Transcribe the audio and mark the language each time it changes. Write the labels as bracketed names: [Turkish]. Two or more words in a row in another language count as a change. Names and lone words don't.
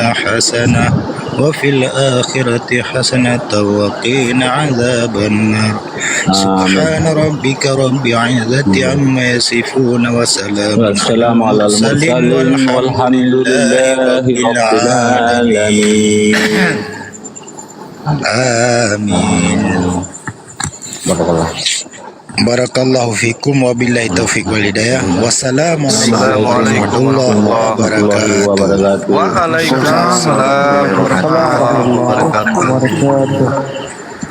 [Arabic] حسنة وفي الآخرة حسنة وقنا عذاب النار سبحان ربك رب العزة عما يصفون وسلام على المرسلين والحمد لله رب العالمين آمين بارك الله فيكم وبالله التوفيق والهداية. والسلام عليكم ورحمة الله وبركاته. وعليكم السلام ورحمة الله وبركاته.